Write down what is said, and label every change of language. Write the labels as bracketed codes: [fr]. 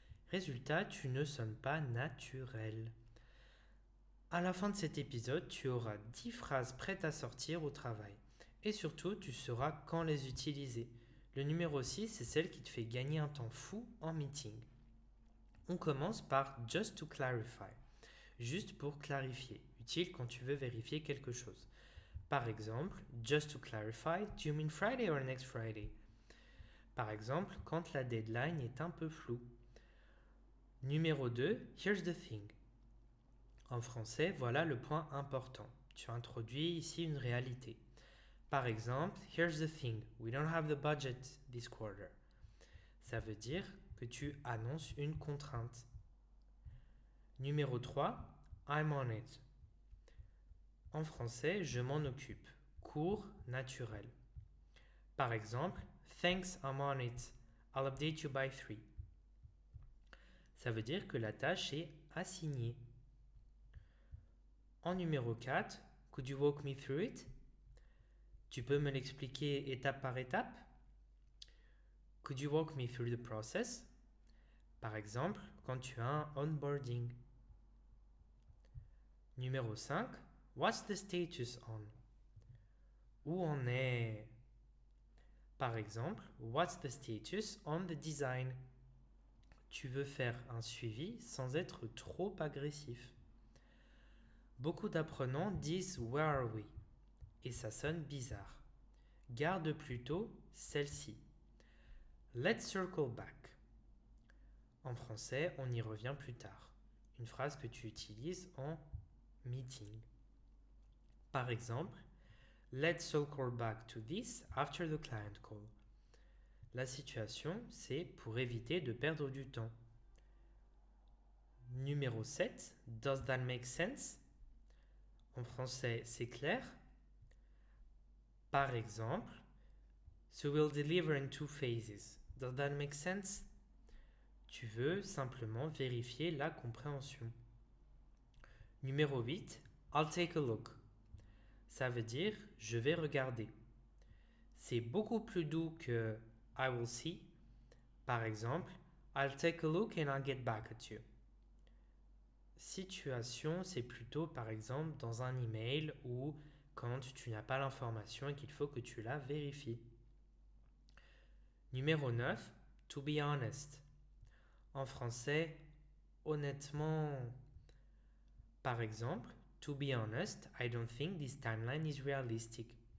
[fr] Résultat, tu ne sonnes pas naturel. À la fin de cet épisode, tu auras 10 phrases prêtes à sortir au travail. Et surtout, tu sauras quand les utiliser. Le numéro 6, c'est celle qui te fait gagner un temps fou en meeting. On commence par [en] just to clarify, [fr] juste pour clarifier, utile quand tu veux vérifier quelque chose. Par exemple, [en] just to clarify, do you mean Friday or next Friday? [fr] Par exemple, quand la deadline est un peu floue. Numéro 2, [en] here's the thing. [fr] En français, voilà le point important. Tu introduis ici une réalité. Par exemple, [en] here's the thing, we don't have the budget this quarter. [fr] Ça veut dire que tu annonces une contrainte. Numéro 3, [en] I'm on it. [fr] En français, je m'en occupe. Court, naturel. Par exemple, [en] thanks, I'm on it. I'll update you by 3. [fr] Ça veut dire que la tâche est assignée. En numéro 4, [en] could you walk me through it? [fr] Tu peux me l'expliquer étape par étape? [en] Could you walk me through the process? [fr] Par exemple, quand tu as un onboarding. Numéro 5, [en] what's the status on? [fr] Où en est? Par exemple, [en] what's the status on the design? [fr] Tu veux faire un suivi sans être trop agressif. Beaucoup d'apprenants disent [en] Where are we? [fr] Et ça sonne bizarre. Garde plutôt celle-ci. [en] Let's circle back. [fr] En français, on y revient plus tard. Une phrase que tu utilises en meeting. Par exemple, [en] let's circle back to this after the client call. [fr] La situation, c'est pour éviter de perdre du temps. [en] Numéro 7, does that make sense? [fr] En français, c'est clair. Par exemple, [en] so we'll deliver in 2 phases. Does that make sense? [fr] Tu veux simplement vérifier la compréhension. Numéro 8, [en] I'll take a look. [fr] Ça veut dire je vais regarder. C'est beaucoup plus doux que [en] I will see. [fr] Par exemple, [en] I'll take a look and I'll get back at you. [fr] Situation, c'est plutôt par exemple dans un email ou quand tu n'as pas l'information et qu'il faut que tu la vérifies. [en] Numéro 9, to be honest. [fr] En français, honnêtement, par exemple, [en] to be honest, I don't think this timeline is realistic.